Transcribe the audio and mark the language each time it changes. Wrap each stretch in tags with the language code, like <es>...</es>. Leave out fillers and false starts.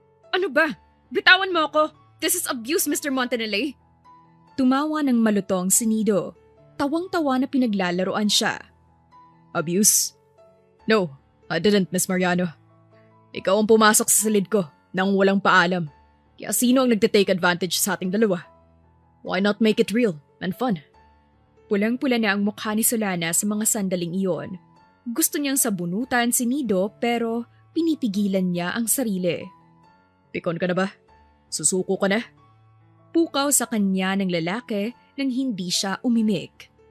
<tl>"Ano ba? Bitawan mo ako!</tl> <en>This is abuse,</en> <tl>Mr. Montanale!" Tumawa ng malutong si Nido. Tawang-tawa na pinaglalaroan siya.</tl> <en>Abuse? No, I didn't, Miss Mariano.</en> <tl>Ikaw ang pumasok sa silid ko nang walang paalam. Kaya sino ang nagtitake advantage sa ating dalawa?</tl> <en>Why not make it real and fun?</en> <tl>Pulang-pula na ang mukha ni Solana sa mga sandaling iyon. Gusto niyang sabunutan si Nido pero pinipigilan niya ang sarili. Pikon ka na ba? Susuko ka na? Pukaw sa kanya ng lalaki nang hindi siya umimik.</tl>